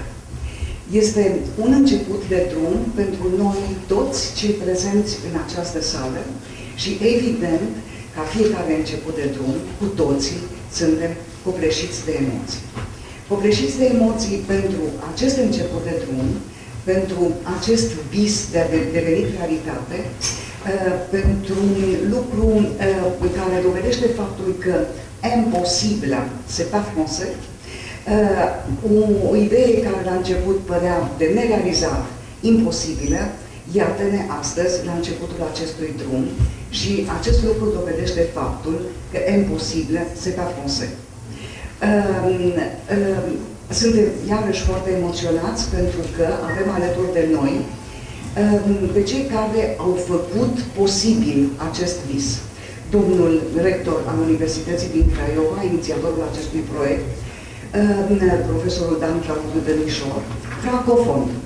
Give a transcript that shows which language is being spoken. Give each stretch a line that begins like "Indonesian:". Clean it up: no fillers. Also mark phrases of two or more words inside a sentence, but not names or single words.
Romanian: Este un început de drum pentru noi toți cei prezenți în această sală și evident, ca fiecare început de drum, cu toții suntem copleșiți de emoții. Copleșiți de emoții pentru acest început de drum, pentru acest vis de a deveni realitate, pentru un lucru care dovedește faptul că imposibil,
French: c'est pas français,
Romanian: o idee care la început părea de nerealizat, imposibilă, iată-ne astăzi la începutul acestui drum și acest lucru dovedește faptul că imposibil,
French: c'est pas français.
Romanian: Suntem iarăși foarte emoționați pentru că avem alături de noi pe cei care au făcut posibil acest vis. Domnul rector al Universității din Craiova, inițiatorul acestui proiect, profesorul Dan Claudiu Dănișor, francofon.